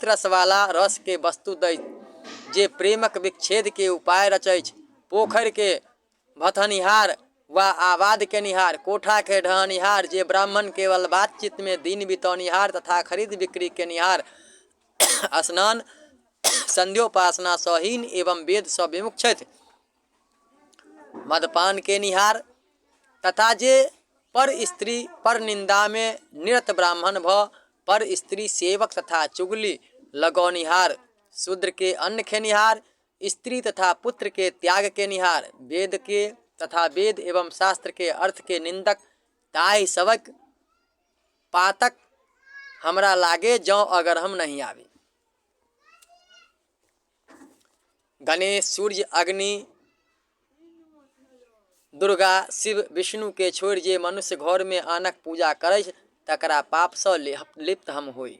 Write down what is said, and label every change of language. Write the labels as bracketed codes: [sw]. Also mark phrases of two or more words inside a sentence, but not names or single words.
[mai] रस वाला रस के वस्तु दैत, जे प्रेमक विच्छेद के उपाय रचैछ, पोखरि के भथनिहार वा आबाद केनिहार, कोठा के ढहनिहार, जे ब्राह्मण केवल बातचीत में दिन बितौनिहार तथा खरीद बिक्री केनिहार, स्नान संध्योपासना सँ हीन एवं वेद सँ विमुख छथि, मदपान केनिहार तथा जे पर स्त्री पर निंदा में निरत ब्राह्मण भ पर स्त्री सेवक तथा चुगली लगौनिहार, शूद्र के अन्न खेनिहार, स्त्री तथा पुत्र के त्याग के निहार, वेद के तथा वेद एवं शास्त्र के अर्थ के निंदक, ताहि सबक पातक हमरा लागे जौ अगर हम नहीं आवे। गणेश, सूर्य, अग्नि, दुर्गा, शिव, विष्णु के छोड़ जे मनुष्य घर में आनक पूजा करे तकरा पाप सँ लिप्त हम होई।